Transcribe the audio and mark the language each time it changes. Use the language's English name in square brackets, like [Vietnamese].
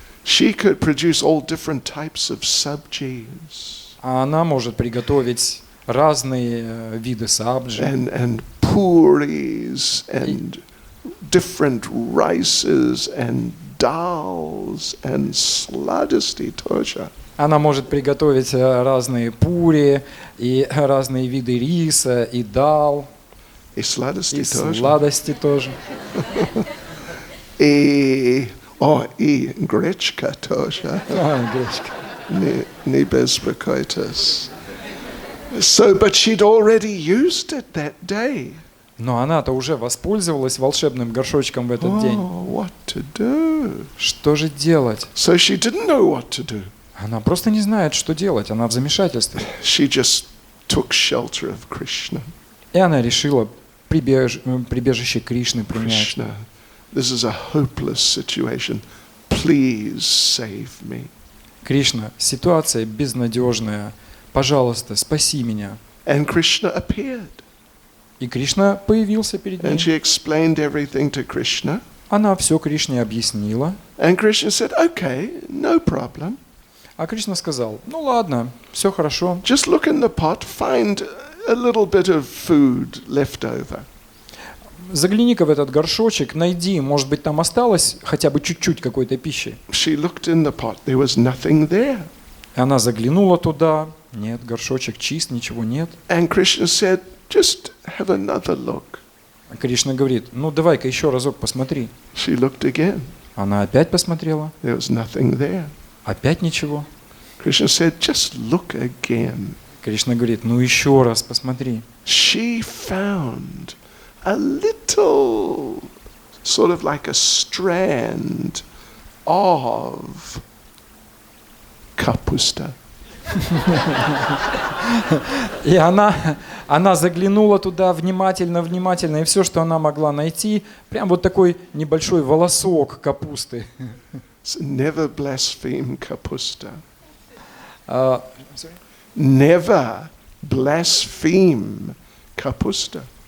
[English] She could produce all different types of sabjis. [Russian] А она может приготовить разные виды сабджи. [English] And puris and different rices and dals and [Russian] sladisty тоже. Она может приготовить разные пури и разные виды риса, и дал, И сладости и тоже. сладости тоже. И гречка тоже. Гречка. Не беспокойтесь. [English] So, but she'd already used it that day. [Russian] Но она-то уже воспользовалась волшебным горшочком в этот день. [English] What to do? [Russian] Что же делать? [English] So she didn't know what to do. [Russian] Она просто не знает, что делать. Она в замешательстве. [English] She just took shelter of Krishna. [Russian] И она решила прибежище Кришны принять. [English] Krishna, this is a hopeless situation. Please save me. [Russian] Кришна, ситуация безнадежная. Пожалуйста, спаси меня. [English] And Krishna appeared. [Russian] И Кришна появился перед [English] And [Russian] ней. [English] she explained everything to Krishna. [Russian] Она все Кришне объяснила. [English] And Krishna said, "Okay, no problem. [Russian] А Кришна сказал: ну ладно, все хорошо. [English] Just look in the pot, find a little bit of food left over." [Russian] Загляни-ка в этот горшочек, найди, может быть, там осталось хотя бы чуть-чуть какой-то пищи. [English] She looked in the pot. There was nothing there. [Russian] И она заглянула туда. Нет, горшочек чист, ничего нет. [English] And Krishna said, "Just have another look." [Russian] А Кришна говорит: ну давай-ка еще разок посмотри. [English] She looked again. [Russian] Она опять посмотрела. [English] There was nothing there. [Russian] Опять ничего. [English] Krishna said, "Just look again." [Russian] Кришна говорит: ну еще раз посмотри. [English] She found a little, sort of like a strand of kapusta. [Russian] И она заглянула туда внимательно, и все, что она могла найти, прям вот такой небольшой волосок капусты. [English] So never blaspheme kapusta. [Russian] А, [English] Never blaspheme kapusta.